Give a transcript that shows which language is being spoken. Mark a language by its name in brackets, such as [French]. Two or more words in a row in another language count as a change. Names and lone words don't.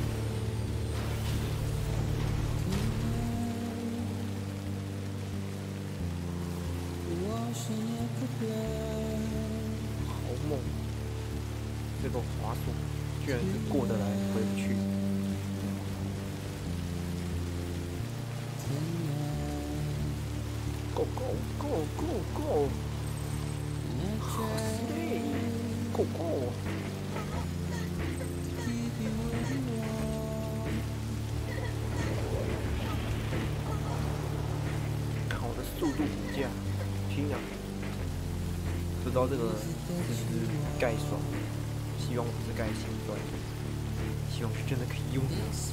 [Chinese] 好猛！这个滑速居然是过得来回不去。 [English] Go go go go go！ [Chinese] 对 ， [English] Go go！ [Chinese] 看我的速度评价，天啊！不知道这个是不是盖爽，希望不是盖心酸，希望是真的可以用的。